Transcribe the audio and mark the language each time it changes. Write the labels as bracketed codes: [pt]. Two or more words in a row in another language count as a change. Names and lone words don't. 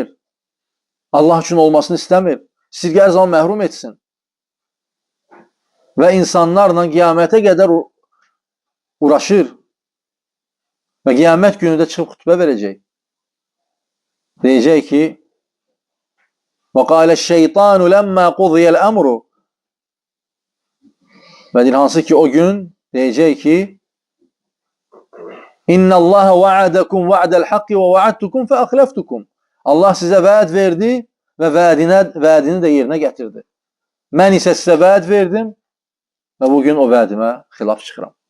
[az] Allah üçün olmasını istəmir. İstəyir hər zaman məhrum etsin. Və insanlarla qiyamətə qədər uğraşır. Və qiyamət günü də çıxıb xutbə verəcək. Deyəcək ki, [ar] وَقَالَ الشَّيْطَانُ لَمَّا قُضِيَ الْأَمْرُ [az] Və deyir, hansı ki o gün deyəcək ki, [ar] إن الله وعدكم وعد الحق ووعدتكم فأخلفتكم. [az] Allah sizə vəd verdi və vədini də yerinə gətirdi. Mən isə sizə vəd verdim və bugün o vədimə xilaf çıxıram.